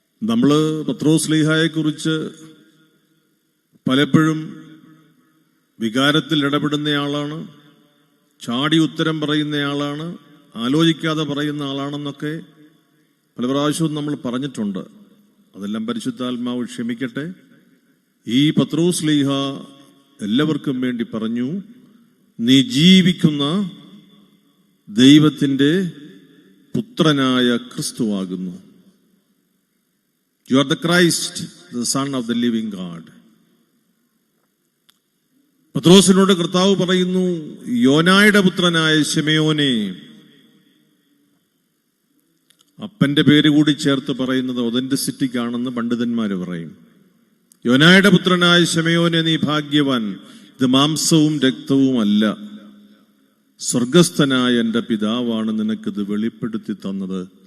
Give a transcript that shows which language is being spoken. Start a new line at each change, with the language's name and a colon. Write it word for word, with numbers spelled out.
Malayalam: നമ്മൾ പത്രോസ് ശ്ലീഹായെക്കുറിച്ച് പലപ്പോഴും വികാരത്തിൽ ഇടപെടുന്നയാളാണ്, ചാടി ഉത്തരം പറയുന്നയാളാണ്, ആലോചിക്കാതെ പറയുന്ന ആളാണെന്നൊക്കെ പല പ്രാവശ്യവും നമ്മൾ പറഞ്ഞിട്ടുണ്ട്. അതെല്ലാം പരിശുദ്ധാത്മാവ് ക്ഷമിക്കട്ടെ. ഈ പത്രോസ് ശ്ലീഹ എല്ലാവർക്കും വേണ്ടി പറഞ്ഞു, നീ ജീവിക്കുന്ന ദൈവത്തിൻ്റെ പുത്രനായ ക്രിസ്തുവാകുന്നു.
English: You are the Christ, the Son of the Living God.
Malayalam: പത്രോസിനോട് കർത്താവ് പറയുന്നു, യോനായുടെ പുത്രനായ ശിമയോനെ. അപ്പന്റെ പേര് കൂടി ചേർത്ത് പറയുന്നത് ഒതന്റിസിറ്റിക് ആണെന്ന് പണ്ഡിതന്മാര് പറയും. യോനായുടെ പുത്രനായ ശിമയോനെ, നീ ഭാഗ്യവാൻ, ഇത് മാംസവും രക്തവും അല്ല, സ്വർഗസ്ഥനായ എന്റെ പിതാവാണ് നിനക്കിത് വെളിപ്പെടുത്തി തന്നത്.